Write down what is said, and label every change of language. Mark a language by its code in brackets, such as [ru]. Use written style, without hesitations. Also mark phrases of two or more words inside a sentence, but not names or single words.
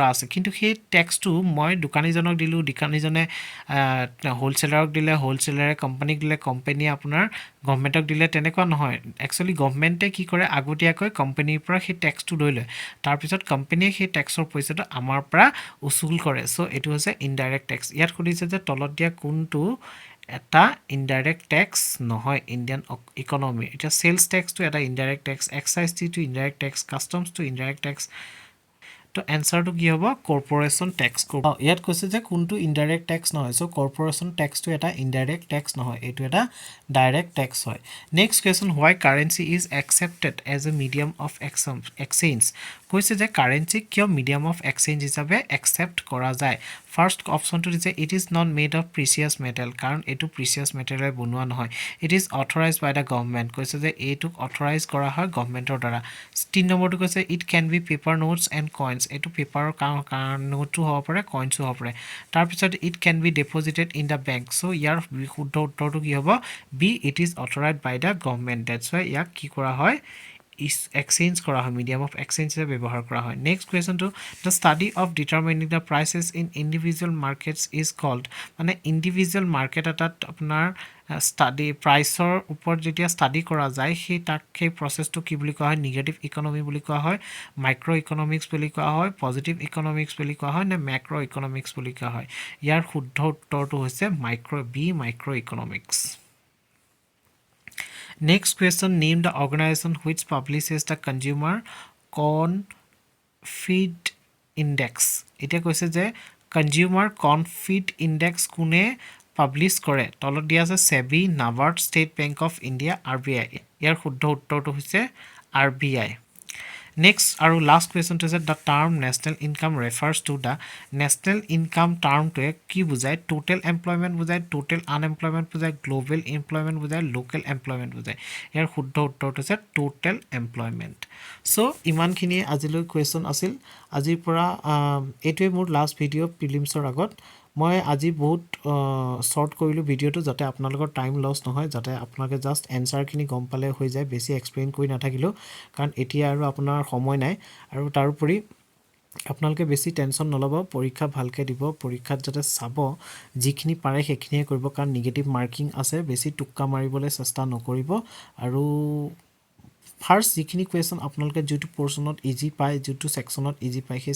[as] আছে কিন্তু সেই ট্যাক্সটো মই দোকানীজনক দিলো দোকানীজনে হোলসেলাৰক দিলে হোলসেলাৰে কোম্পানীক দিলে কোম্পানীয়ে আপোনাৰ গভৰ্ণমেণ্টক দিলে তেনেকুৱা নহয় একচুয়ালি গভৰ্ণমেণ্টে কি কৰে আগতীয়াকৈ কোম্পানীৰ পৰা সেই ট্যাক্সটো লৈ লয় তাৰ পিছত কোম্পানীয়ে সেই ট্যাক্সৰ পইচাটো আমাৰ পৰা উসুল কৰে সো এটো হৈছে [en] indirect tax [as] ইয়াত খুদিছে যে তলত দিয়া কোনটো এটা [en] indirect tax [as] নহয় [en] Indian economy [as] এটা [en] sales tax two [as] এটা [en] indirect tax excise two indirect tax customs two indirect tax [as] তো এনসাৰটো কি হ'ব [en] corporation tax [as] ইয়াত কৈছে যে কোনটো [en] indirect tax [as] নহয় সো [en] corporation taxটো [as] এটা [en] indirect tax [as] নহয় এটো এটা [en] direct tax [as] হয় [en] next question why currency is accepted as a medium of exchange [as] কৈছে যে কাৰেন্সি কিয় [en] medium of exchange [as] হিচাপে একসেপ্ট কৰা যায় [en] first optionটো [as] দিছে [en] it is not made of precious metal [as] কাৰণ এটো [en] precious metalৰে [as] বনোৱা নহয় [en] it is authorized by the government [as] কৈছে যে এটোক অথৰাইজ কৰা হয় গভৰ্ণমেণ্টৰ দ্বাৰা 3 নম্বৰটো কৈছে [en] it can be paper notes and coins [as] এটো পেপাৰৰ নোটটো হ'ব পাৰে কইনছো হ'ব পাৰে তাৰ পিছত [en] it can be deposited in the bank [as] সো ইয়াৰ শুদ্ধ উত্তৰটো কি হ'ব [en] B it is authorized by the government that's why [as] ইয়াক কি কৰা হয় এক্সচেঞ্জ কৰা হয় [en] medium of exchange [as] হিচাপে ব্যৱহাৰ কৰা হয় [en] next questionটো the study of determining the prices in individual markets is called [as] মানে [en] individual market [as] এটাত আপোনাৰ ষ্টাডি প্ৰাইচৰ ওপৰত যেতিয়া ষ্টাডি কৰা যায় সেই প্ৰচেছটো কি বুলি কোৱা হয় [en] negative economy [as] বুলি কোৱা হয় [en] micro economics [as] বুলি কোৱা হয় [en] positive economics [as] বুলি কোৱা হয় নে [en] macro economics [as] বুলি কোৱা হয় ইয়াৰ শুদ্ধ উত্তৰটো হৈছে [en] micro economics Next question, name the organization which publishes the Consumer ConfidIndex. [as] এতিয়া কৈছে যে Consumer ConfidIndex কোনে পাবলিছ কৰে তলত দিয়া আছে SEBI, NABARD, State Bank of India, RBI. ইয়াৰ শুদ্ধ উত্তৰটো হৈছে RBI. Next আৰু [en] last question is the term national income refers to the national income term to [as] কি বুজায় [en] total employment [as] বুজায় [en] total unemployment [as] বুজায় [en] global employment [as] বুজায় [en] local employment [as] বুজায় ইয়াৰ শুদ্ধ উত্তৰটো হৈছে [en] total employment [as] so ইমানখিনি আজিলৈ question আছিল আজিৰ পৰা এইটোৱে মোৰ [en] last video [as] প্ৰিলিমছৰ আগত মই আজি বহুত শৰ্ট কৰিলো ভিডিওটো যাতে আপোনালোকৰ [en] time loss [as] নহয় যাতে আপোনালোকে জাস্ট এনসাৰখিনি গম পালে হৈ যায় বেছি এক্সপ্লেইন কৰি নাথাকিলো কাৰণ এতিয়া আৰু আপোনাৰ সময় নাই আৰু তাৰোপৰি আপোনালোকে বেছি টেনচন নলব পৰীক্ষা ভালকে দিব পৰীক্ষাত যাতে চাব যিখিনি পাৰে সেইখিনিয়ে কৰিব কাৰণ [en] negative marking [as] আছে বেছি টুক্কা মাৰিবলৈ চেষ্টা নকৰিব আৰু ফাৰ্স্ট যিখিনি কুৱেশ্যন আপোনালোকে যেটো [en] portionত easy [as] পায় যেটো [en] sectionত easy [as] পায় সেই